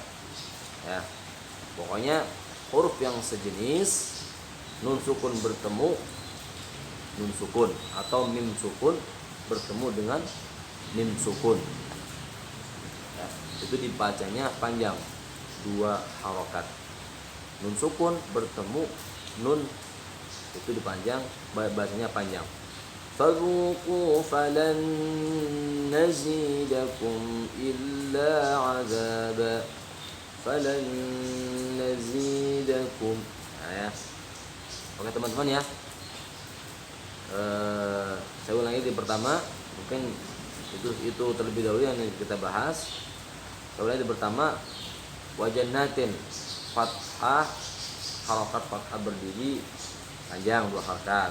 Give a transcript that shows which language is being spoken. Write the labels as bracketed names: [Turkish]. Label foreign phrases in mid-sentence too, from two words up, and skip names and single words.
[Indonesian] Ya, pokoknya huruf yang sejenis nun sukun bertemu nun sukun atau mim sukun bertemu dengan mim sukun ya, itu dibacanya panjang 2 harakat. Nun sukun bertemu nun itu dipanjang, bacanya panjang. [Arabic] فذوقوا فلن نزيدكم إلا عذابا فلن نزيدكم. [Indonesian] Nah, ya. Oke teman-teman ya. Saya ulangi di pertama, mungkin itu terlebih dahulu yang kita bahas. Saya ulangi di pertama, wajannatin fathah, harakat fathah berdiri panjang 2 harakat.